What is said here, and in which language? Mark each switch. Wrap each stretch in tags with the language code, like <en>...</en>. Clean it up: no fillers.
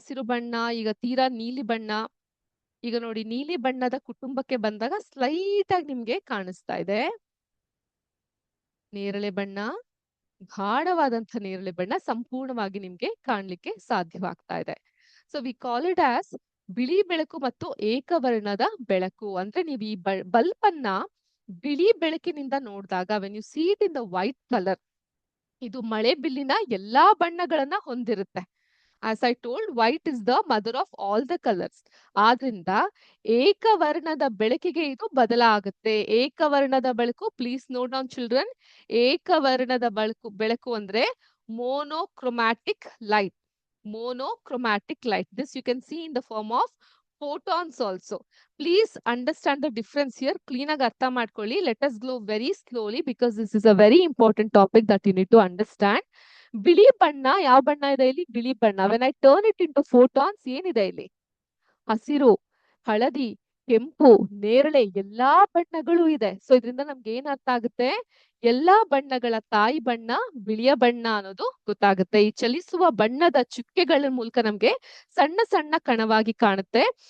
<kn>ಹಸಿರು ಬಣ್ಣ, ಈಗ ತೀರಾ ನೀಲಿ ಬಣ್ಣ. ಈಗ ನೋಡಿ, ನೀಲಿ ಬಣ್ಣದ ಕುಟುಂಬಕ್ಕೆ ಬಂದಾಗ ಸ್ಲೈಟ್ ಆಗಿ ನಿಮ್ಗೆ ಕಾಣಿಸ್ತಾ ಇದೆ ನೇರಳೆ ಬಣ್ಣ, ಗಾಢವಾದಂತಹ ನೇರಳೆ ಬಣ್ಣ ಸಂಪೂರ್ಣವಾಗಿ ನಿಮ್ಗೆ ಕಾಣ್ಲಿಕ್ಕೆ ಸಾಧ್ಯವಾಗ್ತಾ ಇದೆ.</kn> <en>so we call it as</en> <kn>ಬಿಳಿ ಬೆಳಕು ಮತ್ತು ಏಕವರ್ಣದ ಬೆಳಕು. ಅಂದ್ರೆ ನೀವು ಈ ಬಲ್ಬ್ ಅನ್ನ ಬಿಳಿ ಬೆಳಕಿನಿಂದ ನೋಡಿದಾಗ,</kn> <en>when you see it in the white colour,</en> <kn>ಇದು ಮಳೆ ಬಿಲ್ಲಿನ ಎಲ್ಲಾ ಬಣ್ಣಗಳನ್ನ ಹೊಂದಿರುತ್ತೆ.</kn> <en>As I told, white is the mother of all the colors.</en> <kn>ಆದ್ರಿಂದ ಏಕವರ್ಣದ ಬೆಳಕಿಗೆ ಇದು ಬದಲಾಗುತ್ತೆ. ಏಕವರ್ಣದ ಬೆಳಕು,</kn> <en>please note down children,</en> <kn>ಏಕವರ್ಣದ ಬೆಳಕು ಅಂದ್ರೆ ಮೋನೋಕ್ರೊಮ್ಯಾಟಿಕ್ light.</kn> <en>Monochromatic light. This you can see in the form of photons also. Please understand the difference here.</en> <kn>Clean ಆಗಿ ಅರ್ಥ ಮಾಡ್ಕೊಳ್ಳಿ.</kn> <en>Let us go very slowly because this is a very important topic that you need to understand.</en> <kn>ಬಿಳಿ ಬಣ್ಣ, ಯಾವ ಬಣ್ಣ ಇದೆ ಇಲ್ಲಿ? ಬಿಳಿ ಬಣ್ಣ.</kn> <en>When I turn it into photons,</en> <kn>ಏನಿದೆ ಇಲ್ಲಿ? ಹಸಿರು, ಹಳದಿ, ಕೆಂಪು, ನೇರಳೆ, ಎಲ್ಲಾ ಬಣ್ಣಗಳು ಇದೆ. ಸೊ ಇದರಿಂದ ನಮ್ಗೆ ಏನ್ ಅರ್ಥ ಆಗುತ್ತೆ? ಎಲ್ಲಾ ಬಣ್ಣಗಳ ತಾಯಿ ಬಣ್ಣ ಬಿಳಿಯ ಬಣ್ಣ ಅನ್ನೋದು ಗೊತ್ತಾಗುತ್ತೆ. ಈ ಚಲಿಸುವ ಬಣ್ಣದ ಚುಕ್ಕೆಗಳ ಮೂಲಕ ನಮ್ಗೆ ಸಣ್ಣ ಸಣ್ಣ ಕಣವಾಗಿ ಕಾಣುತ್ತೆ.</kn>